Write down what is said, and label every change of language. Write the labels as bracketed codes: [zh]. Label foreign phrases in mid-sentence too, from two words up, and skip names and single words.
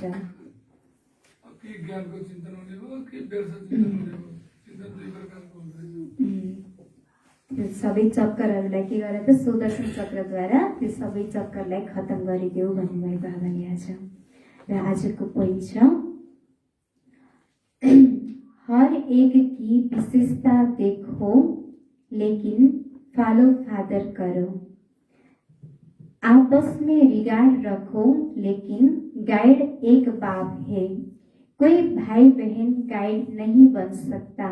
[ne] के ज्ञानको चिन्तन हुने हो कि व्यर्थ चिन्तन हुने हो? चिन्तन दुई प्रकारको हुन्छ। त्यो सबै चक्करहरूलाई के गर त? सुदर्शन चक्रद्वारा त्यो सबै चक्करलाई खत्तम गरिदेऊ भन्नुभयो बाबाले आज। [hi] र आजको पोइन्ट छ हर एक की विशेषता देखो लेकिन [en] follow father [hi] करो। आपस में रिगार्ड रखो लेकिन गाइड एक बाप है। कोई भाई बहन गाइड नहीं बन सकता।